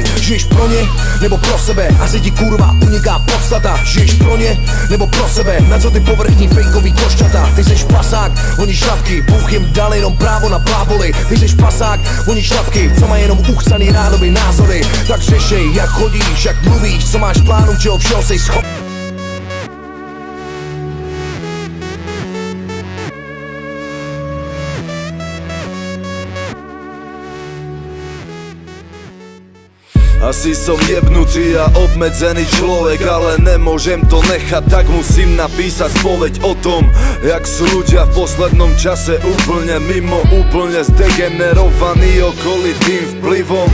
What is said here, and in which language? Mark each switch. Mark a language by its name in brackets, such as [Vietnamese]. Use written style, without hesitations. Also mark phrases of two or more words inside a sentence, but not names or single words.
[Czech] Žiješ pro ně, nebo pro sebe, asi ti kurva uniká podstata. Žiješ pro ně, nebo pro sebe, na co ty povrchní fejkový košťata. Ty seš pasák, oni šlapky, Bůh jim dal jenom právo na bláboli. Ty seš pasák, oni šlapky, co mají jenom uchcaný rádoby názory. Tak řešej, jak chodíš, jak mluvíš, co máš plánu, čeho všeho sej schopný. [Slovak] Asi som jebnutý a obmedzený človek, ale nemôžem to nechať, tak musím napísať spoveď o tom, jak sú ľudia v poslednom čase úplne mimo, úplne zdegenerovaní okolitým vplyvom.